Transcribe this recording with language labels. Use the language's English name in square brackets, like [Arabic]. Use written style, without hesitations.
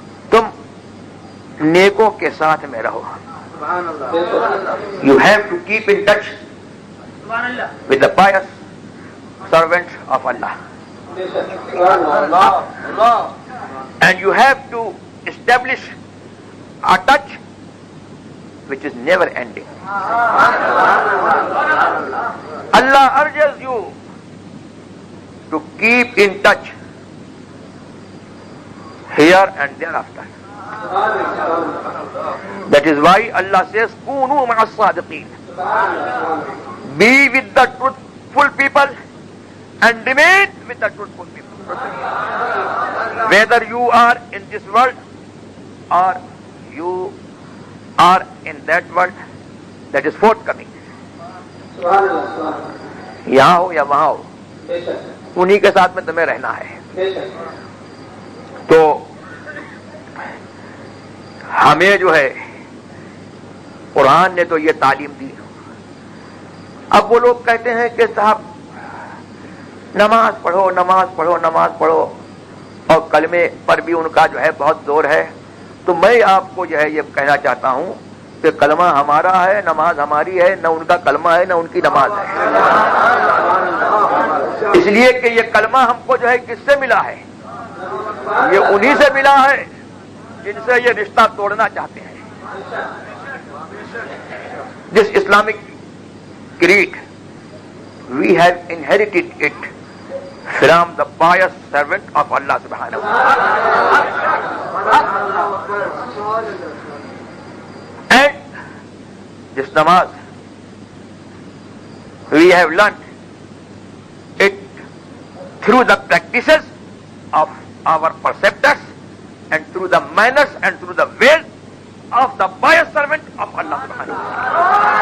[Urdu] تم نیکوں کے ساتھ میں رہو۔ [English] You have to keep in touch with the pious servants of Allah, and you have to establish a touch which is never ending. Allah urges you to keep in touch here and thereafter. That is why Allah says, [Arabic] "Kunu ma'as sadiqeen." [English] Be with the truthful people and remain with the truthful people. Whether you are in this world or you are in that world that is forthcoming. [Urdu] یہاں ہو یا وہاں ہو، انہی کے ساتھ میں تمہیں رہنا ہے۔ تو ہمیں جو ہے قرآن نے تو یہ تعلیم دی۔ اب وہ لوگ کہتے ہیں کہ صاحب نماز پڑھو، نماز پڑھو، نماز پڑھو، اور کلمے پر بھی ان کا جو ہے بہت زور ہے۔ تو میں آپ کو جو ہے یہ کہنا چاہتا ہوں کہ کلمہ ہمارا ہے، نماز ہماری ہے، نہ ان کا کلمہ ہے نہ ان کی نماز ہے۔ اس لیے کہ یہ کلمہ ہم کو جو ہے کس سے ملا ہے؟ یہ انہی سے ملا ہے جن سے یہ رشتہ توڑنا چاہتے ہیں۔ [English] This Islamic creed, we have inherited it from the pious servant of Allah subhanahu wa ta'ala. And this namaz, we have learnt it through the practices of our preceptors and through the manners and through the ways of the pious servant of Allah subhanahu wa ta'ala.